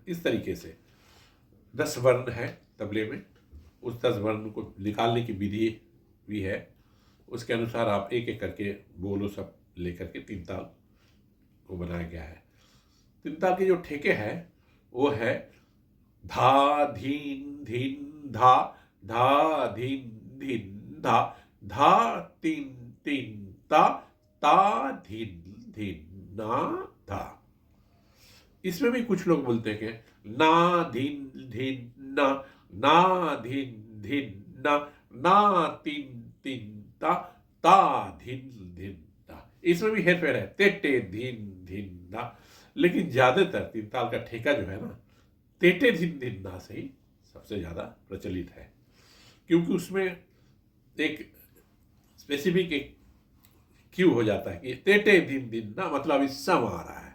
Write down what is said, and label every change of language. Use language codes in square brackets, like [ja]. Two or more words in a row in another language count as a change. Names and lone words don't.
[hi] इस तरीके से 10 वर्ण है तबले में, उस 10 वर्ण को निकालने की विधि भी है। उसके अनुसार आप एक एक करके बोलो सब लेकर के 3 ताल को बनाया गया है। 3 ताल के जो ठेके हैं वो है धा धीन धीन धा, धा धीन धीन धा, धा तीन तीन ता, ता धीन धीन ना धा। इसमें भी कुछ लोग बोलते हैं कि ना धीन धीन ना, ना धीन धीन ना तीन तीन ता, ता धीन धीन ता। इसमें भी हेरफेर है, तेटे धीन धीन ना। लेकिन ज्यादातर 3 ताल का ठेका जो है ना, तेटे धीन धीन ना से ही सबसे ज्यादा प्रचलित है, क्योंकि उसमें एक स्पेसिफिक एक क्यू हो जाता है कि तेटे धीन धीन ना मतलब इस सम आ रहा है।